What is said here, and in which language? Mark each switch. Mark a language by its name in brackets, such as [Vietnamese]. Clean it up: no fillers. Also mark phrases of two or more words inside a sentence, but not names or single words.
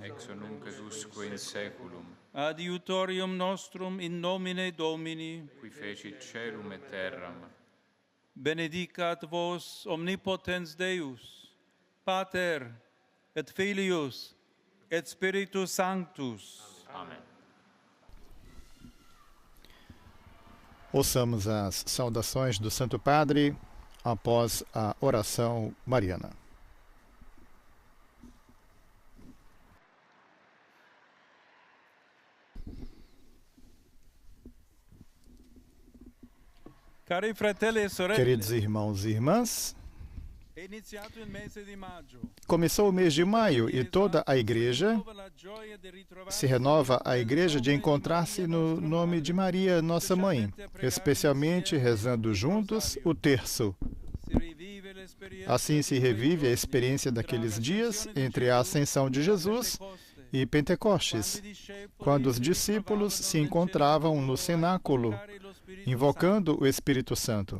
[Latin] Ex nunc et usque in saeculum. Adiutorium nostrum in nomine Domini. Qui fecit caelum et terram. Benedicat vos omnipotens Deus, Pater et Filius et Spiritus Sanctus. Amen. [Portuguese] Ouçamos as saudações do Santo Padre após a oração mariana. [Italian] Cari fratelli e sorelle, [Portuguese] Queridos irmãos e irmãs, [Italian] è iniziato il mese di maggio. [Portuguese] começou o mês de maio e toda a igreja se renova a igreja de encontrar-se no nome de Maria, nossa mãe, especialmente rezando juntos o terço. Assim se revive a experiência daqueles dias entre a ascensão de Jesus e Pentecostes, quando os discípulos se encontravam no cenáculo, invocando o Espírito Santo.